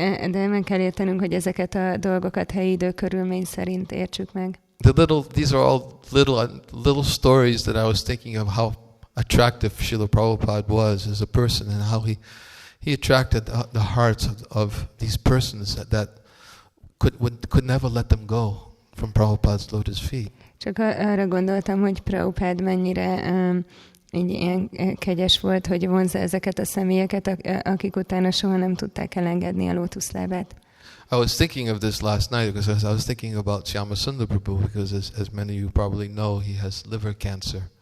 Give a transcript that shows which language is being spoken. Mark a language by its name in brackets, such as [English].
[Hungarian] De meg kell értenünk, hogy ezeket a dolgokat helyi idő körülmény szerint értsük meg. [English] These are all little stories that I was thinking of how attractive Srila Prabhupada was as a person and how he attracted the hearts of these persons that could never let them go from Prabhupada's lotus feet. [Hungarian] Csak arra gondoltam, hogy Prabhupád mennyire így ilyen kegyes volt, hogy vonzza ezeket a személyeket, akik utána soha nem tudták elengedni a lótuszlábát. [English] I was thinking of this last night because I was thinking about Shyama Sundar Prabhu because as many of you probably know, he has liver cancer.